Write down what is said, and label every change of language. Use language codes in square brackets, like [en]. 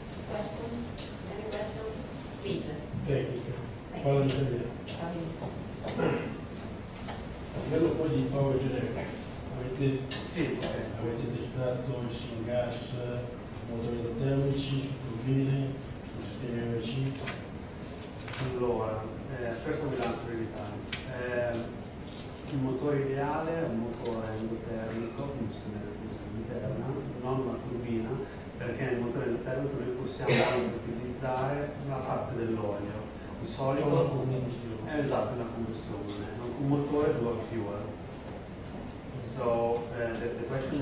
[en] Questions? Any questions? Please. [it] Tecnica. Parlo in italiano. A livello poi di power generation, avete testato il syngas, motori termici, su turbine, su sistemi energy? [en] Allora, first we answer in Italian. [it] Il motore ideale è un motore endotermico, combustione interna, non una turbina, perché nel motore endotermico noi possiamo anche utilizzare una parte dell'olio. Di solito una combustione. Esatto, una combustione. Un motore [en] dual fuel. So, the question